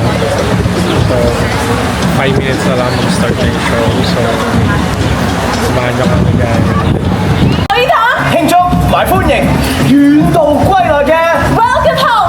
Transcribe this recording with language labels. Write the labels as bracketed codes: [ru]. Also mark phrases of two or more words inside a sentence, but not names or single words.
[tl] So, 5 minutes na lang mag-start yung show. So, samahan nyo kami guys. [yue] 慶祝同埋歡迎遠道歸來嘅 [en] Welcome home,